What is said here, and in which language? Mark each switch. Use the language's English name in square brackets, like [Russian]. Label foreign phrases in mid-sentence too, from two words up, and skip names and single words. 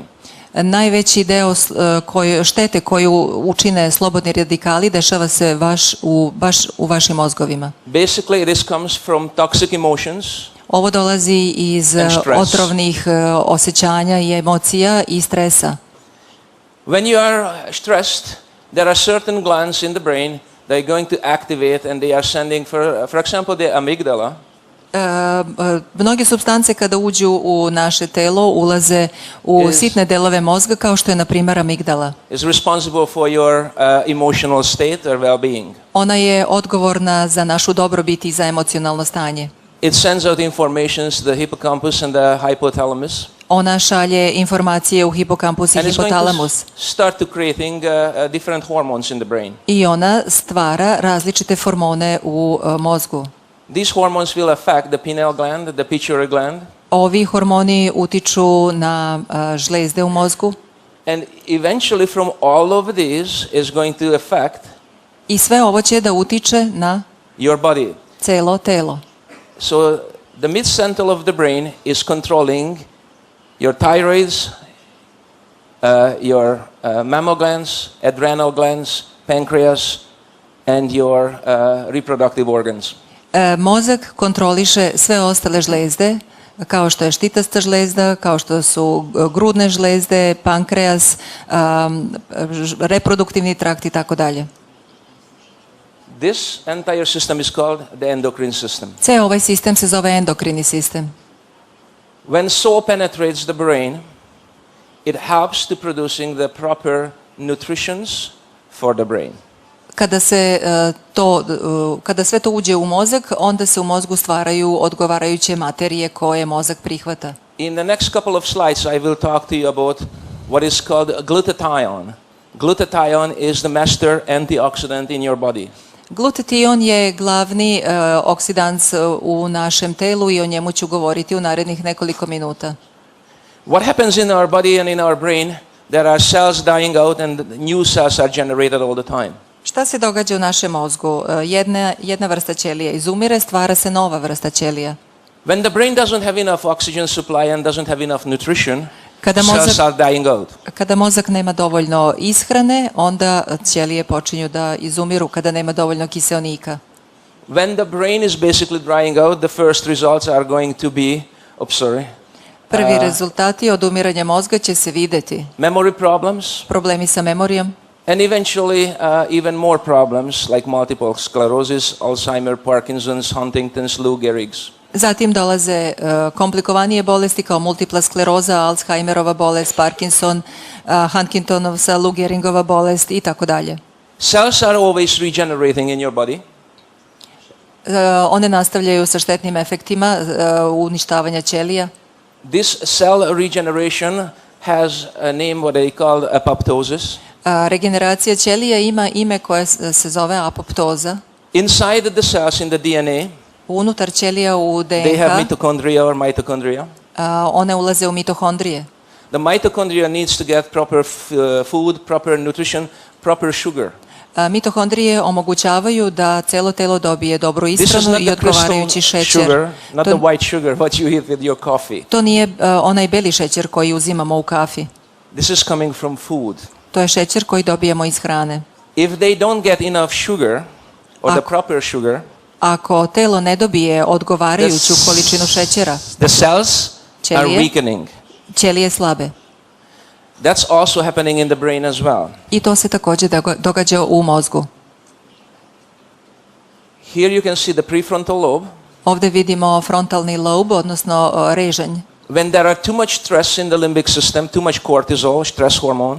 [Serbian] Najveći deo štete koju učine slobodni radikali dešava se baš u vašim mozgovima. [English] Basically, this comes from toxic emotions. [Serbian] Ovo dolazi iz [English] And stress. [Serbian] otrovnih osjećanja i emocija i stresa. [English] When you are stressed, there are certain glands in the brain that are going to activate and they are sending, for example, the amygdala. [Serbian] Mnoge supstance kada uđu u naše telo ulaze u sitne delove mozga kao što je na primjer amigdala. [English] Is responsible for your emotional state or well-being. [Serbian] Ona je odgovorna za našu dobrobit i za emocionalno stanje. [English] It sends out informations to the hippocampus and the hypothalamus. [Serbian] Ona šalje informacije u hipokampus i [English] And it's going [Serbian] hipotalamus [English] to start to creating different hormones in the brain. [Serbian] i ona stvara različite hormone u mozgu. [English] These hormones will affect the pineal gland, the pituitary gland, [Serbian] Ovi hormoni utiču na žlezde u mozgu [English] and eventually from all of these is going to affect [Serbian] i sve ovo će da utiče na [English] your body. [Serbian] celo telo. [English] So the mid-central of the brain is controlling your thyroids, your mammal glands, adrenal glands, pancreas, and your reproductive organs. [Serbian] Mozak kontroliše sve ostale žlezde, kao što je štitasta žlezda, kao što su grudne žlezde, pankreas, reproduktivni trakt i tako dalje. [English] This entire system is called the endocrine system. [Serbian] Ceo ovaj sistem se zove endokrini sistem. [English] When soul penetrates the brain, it helps to producing the proper nutritions for the brain. [Serbian] Kada sve to uđe u mozak, onda se u mozgu stvaraju odgovarajuće materije koje mozak prihvata. [English] In the next couple of slides, I will talk to you about what is called glutathione. Glutathione is the master antioxidant in your body. [Serbian] Glutation je glavni oksidans u našem telu i o njemu ću govoriti u narednih nekoliko minuta. [English] What happens in our body and in our brain? There are cells dying out and new cells are generated all the time. [Serbian] Šta se događa u našem mozgu? Jedna vrsta ćelija izumire, stvara se nova vrsta ćelija. [English] When the brain doesn't have enough oxygen supply and doesn't have enough nutrition, [Serbian] Kada [English] cells are dying out. [Serbian] Kada mozak nema dovoljno ishrane, onda ćelije počinju da izumiru kada nema dovoljno kiseonika. [English] When the brain is basically drying out, the first results are going to be, [Serbian] Prvi rezultati od umiranja mozga će se videti. [English] memory problems, [Serbian] Problemi sa memorijom [English] and eventually even more problems like multiple sclerosis, Alzheimer, Parkinson's, Huntington's, Lou Gehrig's. [Serbian] Zatim dolaze komplikovanije bolesti kao multipla skleroza, Alzheimerova bolest, Parkinson, Huntingtonova, Lou Gehrigova bolest i tako dalje. [English] Cells are always regenerating in your body. [Serbian] One nastavljaju sa štetnim efektima uništavanja ćelija. [English] This cell regeneration has a name what they call apoptosis. [Serbian] Regeneracija ćelija ima ime koje se zove apoptoza. [English] Inside the cells in the DNA, [Serbian] Unutar ćelija u [English] they have [Serbian] DNK [English] mitochondria or mitochondria. [Serbian] one ulaze u mitohondrije. [English] The mitochondria needs to get proper food, proper nutrition, proper sugar. [Serbian] Mitohondrije omogućavaju da celo telo dobije dobru [English] This is [Serbian] ishranu [English] not [Serbian] i [English] the [Serbian] odgovarajući [English] crystal [Serbian] šećer. [English] sugar, not [Serbian] To- [English] the white sugar what you eat with your coffee. [Serbian] To nije onaj beli šećer koji uzimamo u kafi. [English] This is coming from food. [Serbian] To je šećer koji dobijemo iz hrane. [English] If they don't get enough sugar, or the [Serbian] Ako- [English] proper sugar, [Serbian] Ako telo ne dobije odgovarajuću količinu šećera, [English] the cells are [Serbian] Ćelije. [English] weakening. [Serbian] ćelije slabe. [English] That's also happening in the brain as well. [Serbian] I to se također događa u mozgu. [English] Here you can see the prefrontal lobe. [Serbian] Ovdje vidimo frontalni lob, odnosno režanj. [English] When there are too much stress in the limbic system, too much cortisol, stress hormone.